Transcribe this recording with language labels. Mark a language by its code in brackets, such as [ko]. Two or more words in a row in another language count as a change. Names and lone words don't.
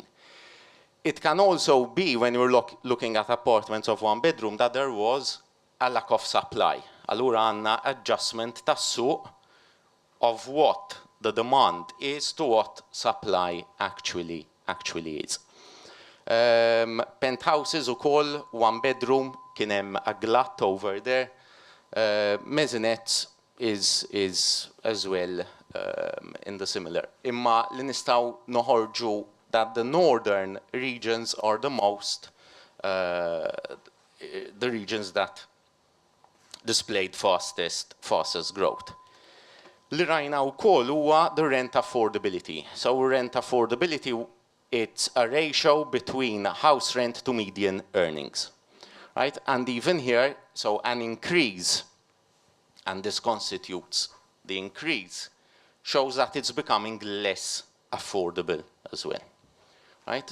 [en] It can also be, when you're looking at apartments of one bedroom, that there was a lack of supply. [mt] Allura għandna adjustment tas-suq [en] of what the demand is to what supply actually is. Penthouses ukoll, one bedroom, [mt] kien hemm [en] a glut over there. Maisonettes is as well in the similar. [mt] Imma li nistgħu noħorġu [en] that the northern regions are the most the regions that displayed fastest growth. [mt] Li rajna wkoll huwa [en] the rent affordability. So rent affordability, it's a ratio between house rent to median earnings, right? And even here, so an increase, and this constitutes the increase, shows that it's becoming less affordable as well, right?